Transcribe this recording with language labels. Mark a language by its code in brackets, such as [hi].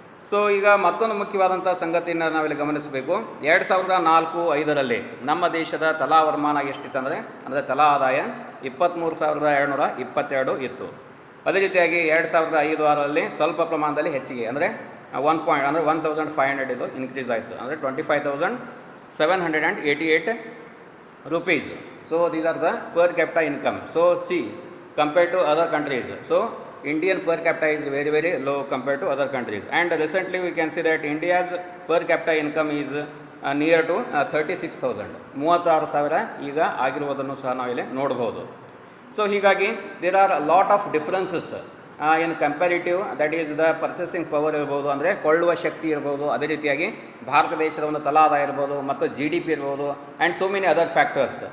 [kn] So ಈಗ ಮತ್ತೊಂದು ಮುಖ್ಯವಾದಂಥ ಸಂಗತಿಯನ್ನು ನಾವಿಲ್ಲಿ ಗಮನಿಸಬೇಕು. 2004-05ರಲ್ಲಿ ನಮ್ಮ ದೇಶದ ತಲಾ ವರಮಾನ ಎಷ್ಟಿತ್ತಂದರೆ ತಲಾ ಆದಾಯ 23,722 ಇತ್ತು. ಅದೇ ರೀತಿಯಾಗಿ 2005-06ರಲ್ಲಿ ಸ್ವಲ್ಪ ಪ್ರಮಾಣದಲ್ಲಿ ಹೆಚ್ಚಿಗೆ ಅಂದರೆ 1,500 ಇದು ಇನ್ಕ್ರೀಸ್ ಆಯಿತು, ಅಂದರೆ 25,788 rupees. [en] So these are the per capita income. So see, compared to other countries, so Indian per capita is very very low compared to other countries. And recently we can see that India's per capita income is near to [kn] 36,000 36,000 ಈಗ ಆಗಿರುವುದನ್ನು ಸಹ ನಾವಿಲ್ಲಿ ನೋಡ್ಬೋದು. So ಹೀಗಾಗಿ [en] there are lot of differences in comparative, that is the purchasing power [kn] ಇರ್ಬೋದು, ಅಂದರೆ ಕೊಳ್ಳುವ ಶಕ್ತಿ ಇರ್ಬೋದು, ಅದೇ ರೀತಿಯಾಗಿ ಭಾರತ ದೇಶದ ಒಂದು ತಲಾ ಆದಾಯ ಇರ್ಬೋದು ಮತ್ತು GDP ಇರ್ಬೋದು, [en] And so many other factors.